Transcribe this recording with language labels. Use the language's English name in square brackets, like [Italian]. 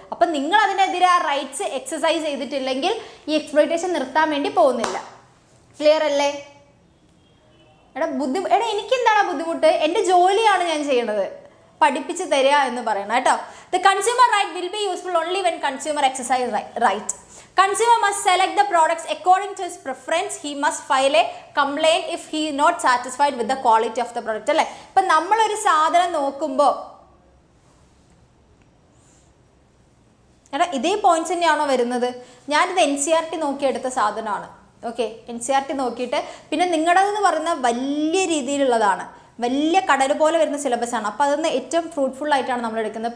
[Malayalam] അപ്പം നിങ്ങൾ അതിനെതിരെ ആ റൈറ്റ്സ് എക്സസൈസ് ചെയ്തിട്ടില്ലെങ്കിൽ ഈ എക്സ്പ്ലോയിറ്റേഷൻ നിർത്താൻ വേണ്ടി പോകുന്നില്ല. ക്ലിയർ അല്ലേ? എടാ എനിക്കെന്താണ് ബുദ്ധിമുട്ട്, എൻ്റെ ജോലിയാണ് ഞാൻ ചെയ്യണത്, പഠിപ്പിച്ച് തരിക എന്ന് പറയണം കേട്ടോ. [English] The consumer right will be useful only when consumer exercise right. Consumer must select the products according to his preference. He must file a complaint if he is not satisfied with the quality of the product. [Malayalam] അല്ലേ, ഇപ്പം നമ്മളൊരു സാധനം നോക്കുമ്പോൾ എടാ ഇതേ points തന്നെയാണോ വരുന്നത്? ഞാനിത് NCERT നോക്കിയെടുത്ത സാധനമാണ്. ഓക്കെ, NCERT നോക്കിയിട്ട് പിന്നെ നിങ്ങളുടേതെന്ന് പറയുന്ന വലിയ രീതിയിലുള്ളതാണ്. വലിയ കടൽ പോലെ വരുന്ന സിലബസ് ആണ്. അപ്പോൾ അതൊന്ന് ഏറ്റവും ഫ്രൂട്ട്ഫുൾ ആയിട്ടാണ് നമ്മൾ എടുക്കുന്നത്.